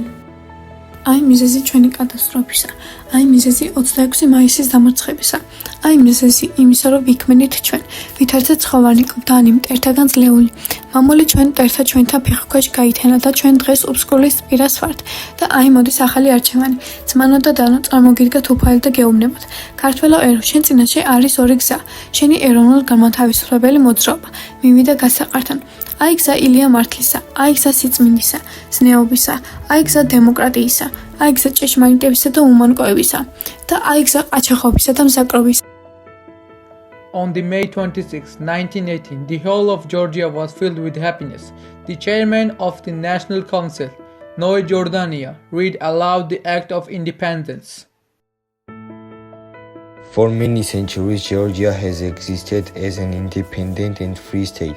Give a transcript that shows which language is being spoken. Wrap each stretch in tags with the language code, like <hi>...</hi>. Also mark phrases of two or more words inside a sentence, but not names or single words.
<ka>აი მიზეზი ჩვენი კატასტროფისა, აი მიზეზი 26 მაისის დამარცხებისა, აი მიზეზი იმისა, რომ ვიქმნით ჩვენ, ვითარცა ცხოვანი გვდანი მტერთაგან ძლეული, მამული ჩვენ მტერთა ჩვენთან ფეხქვეშ გაითენა და ჩვენ დღეს უბსკულის პირას ვართ და აი მოდის ახალი არჩევანი, ძმანო და დანო წარმოგიდგათ უფალი და გეუბნებათ, ქართველო ერო, შენ წინაშე არის ორი გზა, შენი ეროვნულ განმათავისუფლებელი მოძრაობა, მივიდა გასაყართან. აი გზა ილია მართლისა, აი გზა სიწმინდისა, ზნეობისა, აი გზა დემოკრატიისა, აი გზა ჭეშმარიტებისა და უმანკოებისა და აი გზა ყაჩაღობისა და მზაკრობის.</ka> <en>On the May 26, 1918, the whole of Georgia was filled with happiness. The chairman of the National Council, Noe Jordania, read aloud the Act of Independence. For many centuries, Georgia has existed as an independent and free state.</en>